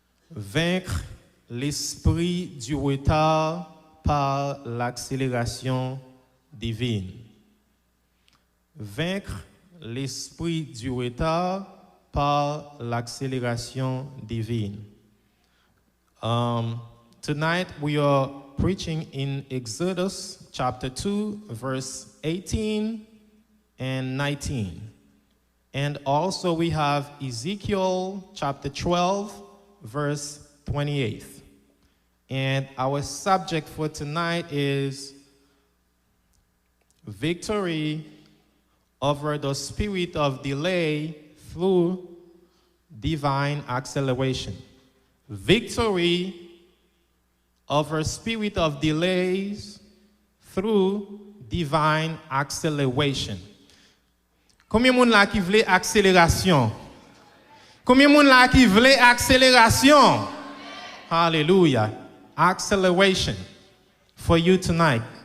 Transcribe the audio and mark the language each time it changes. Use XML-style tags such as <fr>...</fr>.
<fr>Vaincre l'esprit du retard par l'accélération divine. Vaincre l'esprit du retard par l'accélération divine.</fr> <en>Tonight we are preaching in Exodus chapter 2, verse 18 and 19. And also we have Ezekiel chapter 12, verse 28. And our subject for tonight is victory over the spirit of delay through divine acceleration. Victory over spirit of delays through divine acceleration.</en> <fr>Combien de monde là qui veut accélération? Combien de monde là qui veut accélération?</fr> <en>Hallelujah. Acceleration for you tonight.</en>